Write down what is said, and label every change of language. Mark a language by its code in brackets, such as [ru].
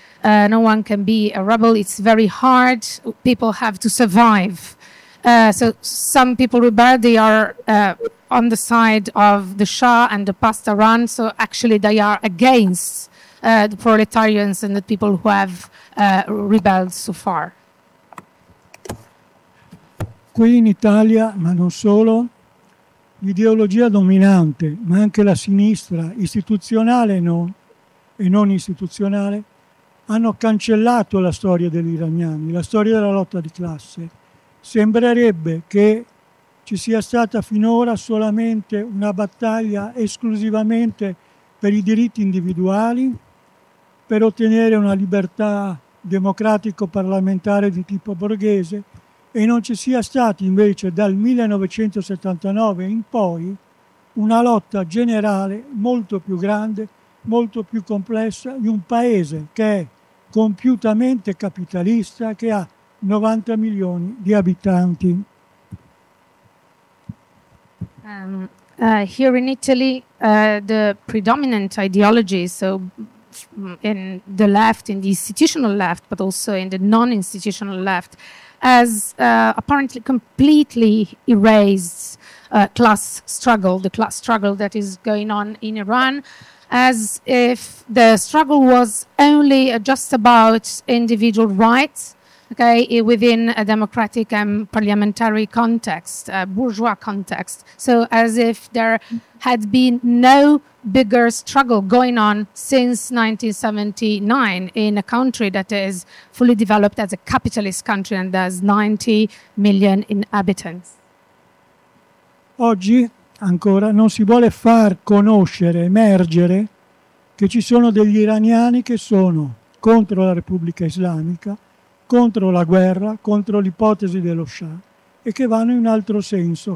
[en] No one can be a rebel. It's very hard. People have to survive. So some people rebel, they are on the side of the Shah and the Pastaran. So actually they are against the proletarians and the people who have rebelled so far. [it] Qui in Italia, ma non solo, l'ideologia dominante, ma anche la sinistra, istituzionale e non istituzionale, hanno cancellato la storia degli iraniani, la storia della lotta di classe. Sembrerebbe che ci sia stata finora solamente una battaglia esclusivamente per i diritti individuali, per ottenere una libertà democratico-parlamentare di tipo borghese, e non ci sia stata invece dal 1979 in poi una lotta generale molto più grande, molto più complessa, di un paese che è compiutamente capitalista, che ha 90 milioni di abitanti. [en] Here in Italy, the predominant ideology, so in the left, in the institutional left, but also in the non-institutional left, has apparently completely erased class struggle, the class struggle that is going on in Iran, as if the struggle was only just about individual rights, okay, within a democratic and parliamentary context, a bourgeois context. So as if there had been no bigger struggle going on since 1979 in a country that is fully developed as a capitalist country and has 90 million inhabitants. [it] Oggi ancora non si vuole far conoscere, emergere, che ci sono degli iraniani che sono contro la Repubblica Islamica, contro la guerra, contro l'ipotesi dello Shah, e che vanno in un altro senso.